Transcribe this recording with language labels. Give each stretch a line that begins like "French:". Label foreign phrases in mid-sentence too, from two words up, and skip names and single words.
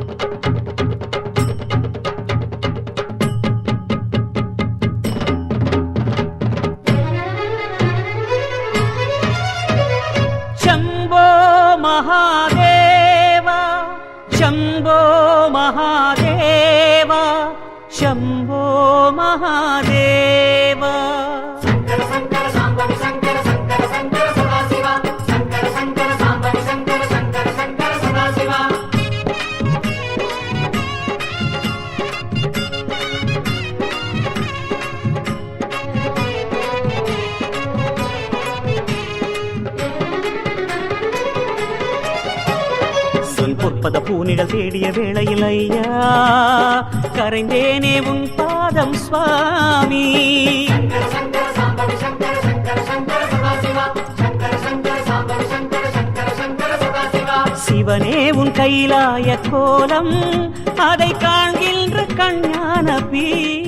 Sanskrit: शंभो महादेवा शंभो महादेवा शंभो महादेवा शंकर शंकर सांबव शंकर शंकर शंकर सदाशिवा शंकर शंकर सांबव शंकर शंकर शंकर सदाशिवा
Tamil: பொற்பத பூனிகள் தேடிய வேளையில் ஐயா கரைந்தேனே உன் பாதம் சுவாமி
Sanskrit: शंकर शंकर सांबव शंकर शंकर शंकर सदाशिवा शंकर शंकर सांबव शंकर शंकर शंकर सदाशिवा
Tamil: சிவனே உன் கைலாய கோலம் அதை காண்கின்ற கண்ணான பீ